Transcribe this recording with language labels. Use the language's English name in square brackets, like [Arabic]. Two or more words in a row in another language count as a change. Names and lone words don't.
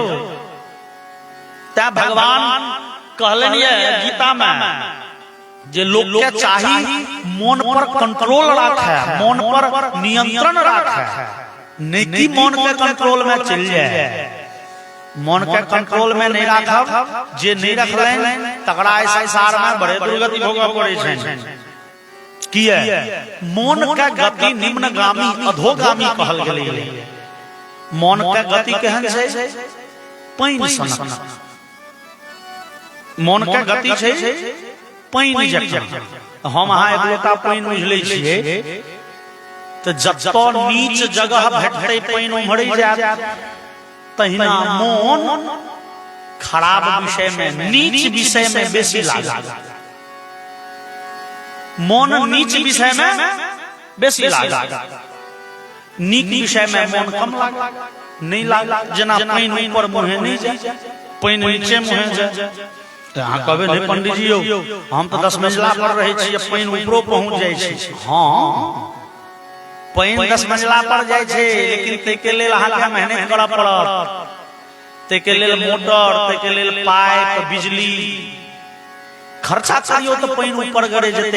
[Maithili] ता भगवान कहलन ये गीता में जे लोग के चाही मन पर कंट्रोल रखे, मन पर नियंत्रण रखे, नहीं मन के कंट्रोल में चल जाए। मन के कंट्रोल में नहीं रखब जे नहीं रखले तकरा संसार में बड़े दुर्गति भोगब पड़े छै। किया मन के गति निम्नगामी अधोगामी कहल गेलै। मन के गति केहन छै पाइन सनक। मन के गति छै पाइन जकां। हम अहाँ एक लोटा पाइन उझलै छियै तो जतौ नीच जगह भेटतै पाइन उमड़ै जायत। तहिना मन खराब विषय में नीच विषय में बेसी लागल। मन नीच विषय में बेसी लागल, नीक विषय में मन कम लागल नहीं लागल। जना पाइन ऊपर मुहे नहीं जाए, पाइन नीचे मुहे जाए। अहाँ कहबे नहीं पंडित जी यौ हम तो 10 मंजिला पर रहे छियै पाइन ऊपरो पहुंच जाए छै। हाँ पाइन 10 मंजिला पर जाए छै, लेकिन तै के लेल अहाँ के मेहनत करऽ पड़त। तै के लेल मोटर, तै के लेल पाइप, बिजली खर्चा करियो तो पाइन ऊपर गड़े जेतै।